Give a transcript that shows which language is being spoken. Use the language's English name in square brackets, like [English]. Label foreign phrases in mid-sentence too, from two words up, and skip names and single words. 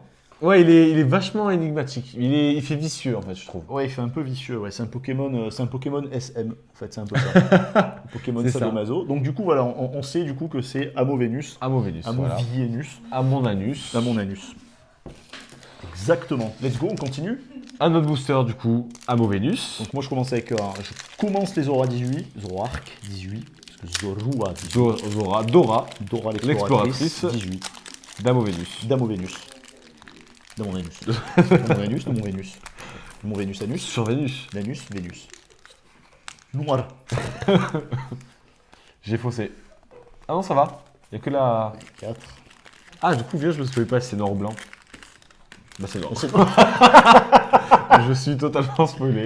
[French] Ouais, il est vachement énigmatique. Il fait vicieux en fait, je trouve. Ouais, il fait un peu vicieux. Ouais, c'est un Pokémon SM. En fait, c'est un peu ça. Pokémon C'est ça. Sadomaso. Donc du coup, voilà, on sait du coup que c'est Amovenus. Amovenus, voilà. Amovenus. Amonanus. Amonanus. Exactement. [English] Let's go, [French] on continue. Un autre booster du coup, Amovenus. Donc moi je commence avec je commence les Zora 18, Zoroark 18 parce que Zorua 18. Dora. Dora l'exploratrice. 18. Damovenus. Damovenus. Damovenus. Damovenus, Damovenus. Mon Vénus anus. Sur Vénus. Vénus. Noir. J'ai faussé. Ah non, ça va. Il n'y a que la. 4. Ah, du coup, viens, je me souviens pas si c'est noir ou blanc. Bah, c'est noir. Je suis totalement spoilé.